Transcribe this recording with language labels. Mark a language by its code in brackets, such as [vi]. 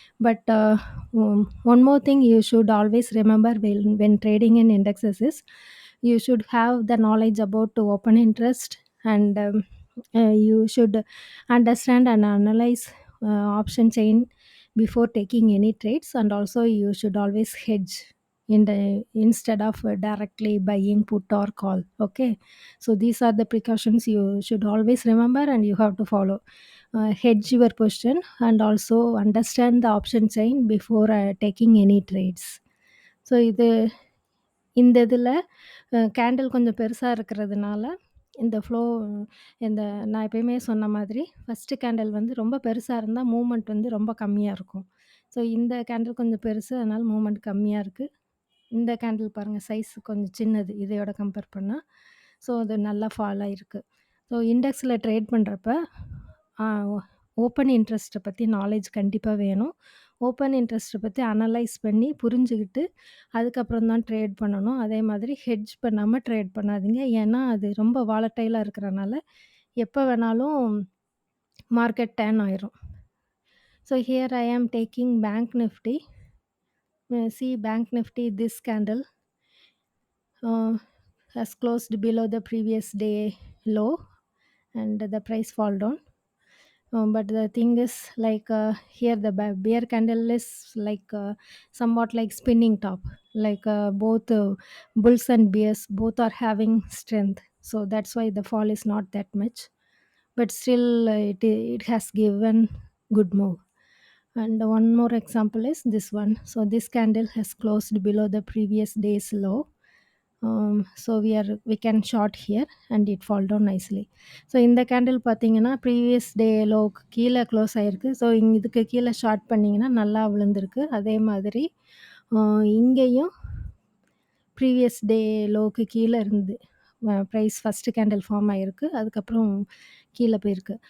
[en] But one more thing you should always remember when trading in indexes is, you should have the knowledge about the open interest, and you should understand and analyze option chain before taking any trades, and also you should always hedge instead of directly buying put or call. Okay, so these are the precautions you should always remember and you have to follow. Hedge your position and also understand the option chain before taking any trades. [ta] So இந்த இதில் candle கொஞ்சம் பெருசா இருக்கிறதுனால, இந்த இந்த நான் எப்பயுமே சொன்ன மாதிரி, ஃபர்ஸ்ட்டு கேண்டில் வந்து ரொம்ப பெருசா இருந்தா மூவ்மெண்ட் வந்து ரொம்ப கம்மியா இருக்கும். ஸோ இந்த கேண்டில் கொஞ்சம் பெருசு, அதனால மூவ்மெண்ட் கம்மியா இருக்கு. இந்த கேண்டில் பாருங்க சைஸ் கொஞ்சம் சின்னது இதையோட கம்பேர் பண்ணா. ஸோ அது நல்லா ஃபால் ஆயிருக்கு. ஸோ இண்டெக்ஸில் ட்ரேட் பண்ணுறப்ப ஆ ஓப்பன் இன்ட்ரெஸ்ட்ட பத்தி நாலேட்ஜ் கண்டிப்பா வேணும். ஓப்பன் இன்ட்ரெஸ்ட்ட பத்தி அனலைஸ் பண்ணி புரிஞ்சுகிட்டு, அதுக்கப்புறம் தான் ட்ரேட் பண்ணணும். அதே மாதிரி ஹெட்ஜ் பண்ணாம ட்ரேட் பண்ணாதீங்க. ஏன்னா, அது ரொம்ப வாலடைலா இருக்கிறனால, எப்ப வேணாலும் மார்க்கெட் டர்ன் ஆயிரும். [en] So here I am taking bank Nifty. See bank nifty, this candle has closed below the previous day low, and the price fall down. But the thing is, like here the bear candle is like somewhat like spinning top, like both bulls and bears both are having strength, so that's why the fall is not that much. But still it has given good move. And one more example is this one. So this candle has closed below the previous day's low. So we can short here and it fall down nicely. [ta] So இந்த candle பார்த்தீங்கன்னா previous day லோவுக்கு கீழே close ஆயிருக்கு. So இதுக்கு கீழே short பண்ணிங்கன்னா நல்லா விழுந்திருக்கு. அதே மாதிரி இங்கேயும் ப்ரீவியஸ் டே லோவுக்கு கீழே இருந்து பிரைஸ் ஃபர்ஸ்ட்டு கேண்டில் ஃபார்ம் ஆயிருக்கு. அதுக்கப்புறம் கீழ போயிருக்கு.